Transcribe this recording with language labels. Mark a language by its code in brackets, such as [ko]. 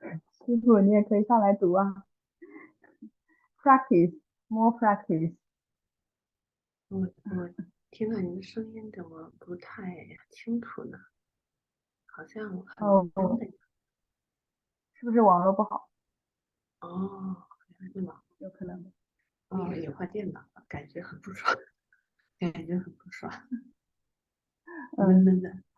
[zh] 师傅，你也可以上来读啊。 [en] Practice, more practice. [zh] 我听到您的声音怎么不太清楚呢？好像很哦，懵的。是不是网络不好？哦，原来是网有可能。我以为你换电脑了，感觉很不爽，感觉很不爽，闷闷的。